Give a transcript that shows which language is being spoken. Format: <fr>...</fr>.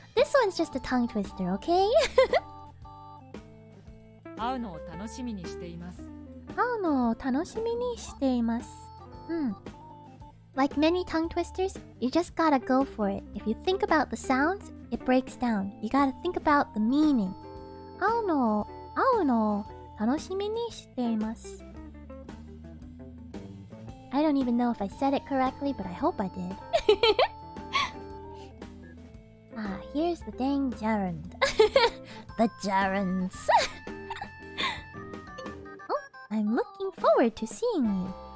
<en>This one's just a tongue twister, okay?</en> <ja>会うのを楽しみにしています。会うのを楽しみにしています。</ja> <en>Like many tongue twisters, you just gotta go for it. If you think about the sounds, it breaks down. You gotta think about the meaning.</en> <ja>会うのを楽しみにしています。</ja> <en>I don't even know if I said it correctly, but I hope I did. Here's the dang gerund. The gerunds. I'm looking forward to seeing you.</en>